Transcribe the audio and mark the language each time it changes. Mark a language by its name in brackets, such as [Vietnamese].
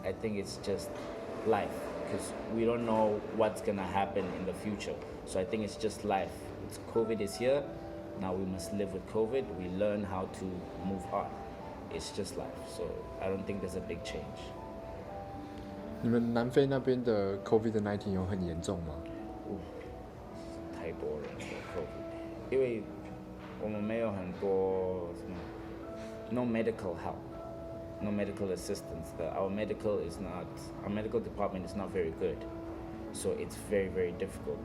[English] I think it's just life because we don't know what's gonna happen in the future. So I think it's just life. COVID is here. Now we must live with COVID. We learn how to move on. It's just life. So I don't think there's a big change. [Chinese] 你们南非那边的 COVID-19 有很严重吗？太多人了 COVID， 因为我们没有很多什么 [English] no medical help, no medical assistance. Our medical department is not very good, so it's very very difficult.